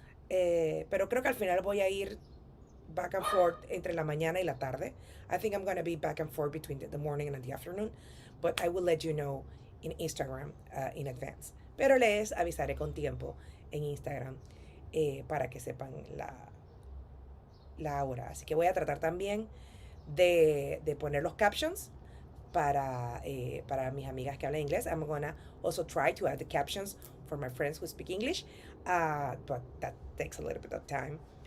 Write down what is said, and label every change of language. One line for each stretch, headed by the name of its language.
Spanish: Pero creo que al final voy a ir
English: back and forth
Spanish: entre la mañana y la tarde.
English: I think I'm going to be back and forth between the morning and the afternoon. But I will let you know in Instagram in advance.
Spanish: Pero les avisaré con tiempo en Instagram para que sepan la hora. Así que voy a tratar también de poner los captions para mis amigas que hablan inglés.
English: I'm gonna also try to add the captions for my friends who speak English, but that takes a little bit of time.